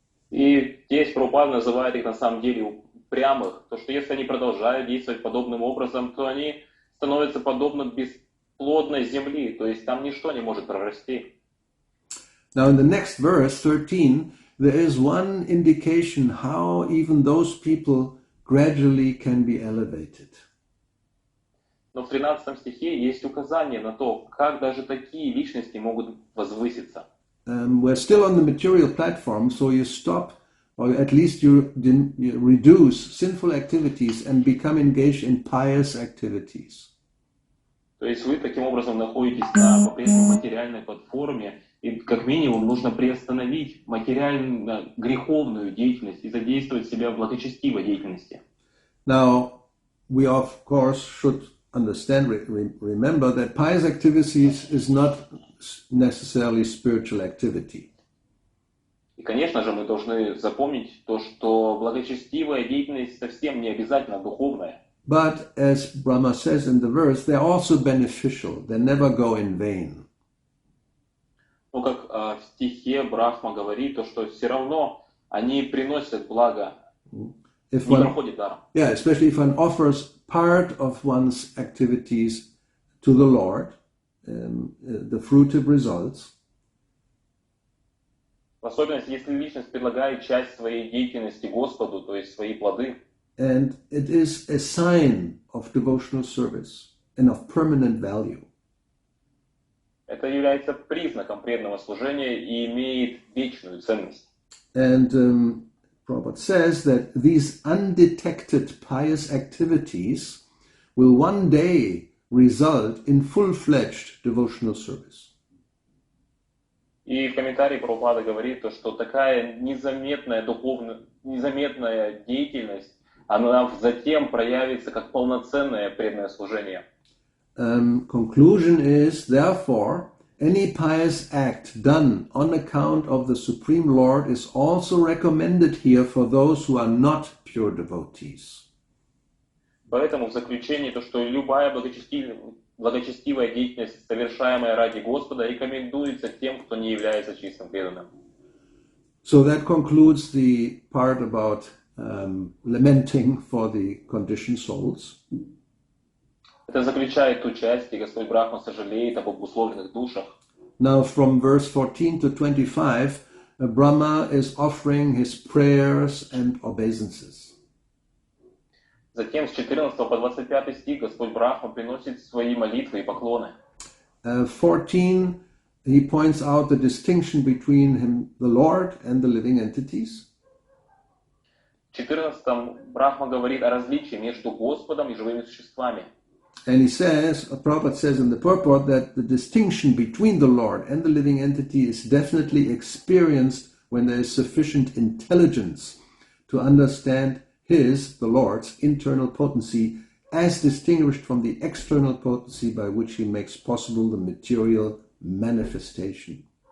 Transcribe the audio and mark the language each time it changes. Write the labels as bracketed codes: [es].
[ru] И здесь Прабхупада называет их на самом деле упрямых, то что если они продолжают действовать подобным образом, то они становятся подобны бесплодной земли, то есть там ничто не может прорасти. [en] Now in the next verse, 13, there is one indication how even those people gradually can be elevated. [ru] Но в 13 стихе есть указание на то, как даже такие личности могут возвыситься. [en] We're still on the material platform, so you stop, or at least you reduce sinful activities and become engaged in pious activities. [ru] То есть вы таким образом находитесь на по-прежнему материальной платформе, и как минимум нужно приостановить материально-греховную деятельность и задействовать себя в благочестивой деятельности. [en] Now, we of course should understand, remember that pious activities is not necessarily spiritual activity. [ru] И, конечно же, мы должны запомнить то, что благочестивая деятельность совсем не обязательно духовная. [en] But as Brahma says in the verse, they're also beneficial. They never go in vain. [ru] Но как в стихе Брахма говорит, то, что все равно они приносят благо, не проходит даром. [en] Yeah, especially if one offers part of one's activities to the Lord, the fruitive results. [ru] В особенности, если личность предлагает часть своей деятельности Господу, то есть свои плоды. [en] And it is a sign of devotional service and of permanent value. [ru] Это является признаком преданного служения и имеет вечную ценность. [en] And Prabhupada says that these undetected pious activities will one day result in full-fledged devotional service. [ru] И в комментарии Прабхупада говорит, что такая незаметная деятельность, она затем проявится как полноценное преданное служение. [en] Conclusion is, therefore, any pious act done on account of the Supreme Lord is also recommended here for those who are not pure devotees. [ru] Поэтому в заключение то, что любая благочестивая деятельность, совершаемая ради Господа, рекомендуется тем, кто не является чистым преданным. [en] So that concludes the part about lamenting for the conditioned souls. [ru] Это заключает ту часть, где Господь Брахма сожалеет об обусловленных душах. [en] Now from verse 14 to 25, Brahma is offering his prayers and obeisances. [ru] Затем с 14 по 25 стих Господь Брахма приносит свои молитвы и поклоны. [en] 14, he points out the distinction between him, the Lord, and the living entities. [ru] В 14 Брахма говорит о различии между Господом и живыми существами. [en] And he says, Prabhupada says in the purport that the distinction between the Lord and the living entity is definitely experienced when there is sufficient intelligence to understand his, the Lord's, internal potency as distinguished from the external potency by which he makes possible the material manifestation.